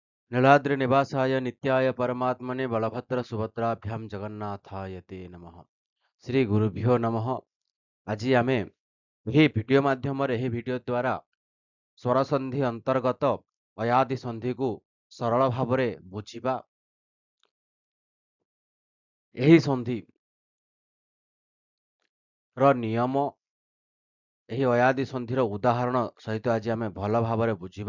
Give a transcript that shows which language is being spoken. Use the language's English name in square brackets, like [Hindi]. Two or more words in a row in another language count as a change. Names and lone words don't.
[Sanskrit] नीलाद्रि निवासाय नित्याय परमात्मने बलभद्र सुभद्राभ्यां जगन्नाथाय ते नमः। श्री गुरुभ्यो नमः। [Odia] আজি ଆମେ ଏହି ଭିଡିଓ ମାଧ୍ୟମରେ ଏହି ଭିଡିଓ ଦ୍ୱାରା ସ୍ୱର ସନ୍ଧି ଅନ୍ତର୍ଗତ ଅୟାଦି ସନ୍ଧିକୁ ସରଳ ଭାବରେ ବୁଝିବା। ଏହି ସନ୍ଧିର ନିୟମ, ଏହି ଅୟାଦି ସନ୍ଧିର ଉଦାହରଣ ସହିତ ଆଜି ଆମେ ଭଲ ଭାବରେ ବୁଝିବା।